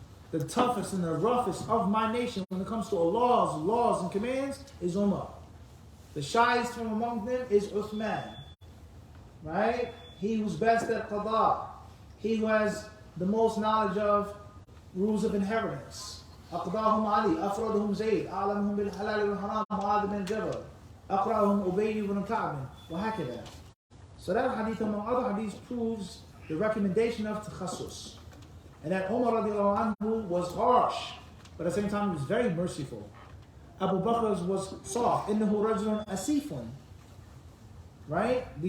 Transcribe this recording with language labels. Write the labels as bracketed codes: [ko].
[en] The toughest and the roughest of my nation when it comes to Allah's laws and commands is Umar. The shyest from among them is Uthman. Right? He who's best at qada. He who has the most knowledge of rules of inheritance. [ar] أقضاهم علي أفردهم زيد أعلمهم بالحلال والحرام معاذ بن جبل أقرأهم أبي بن كعب وهكذا. [en] So that hadith among other hadiths proves the recommendation of takhasus. And that Umar radiallahu anhu was harsh, but at the same time he was very merciful. Abu Bakr's was soft. [ar] إنه رجل أسيف. [en] Right?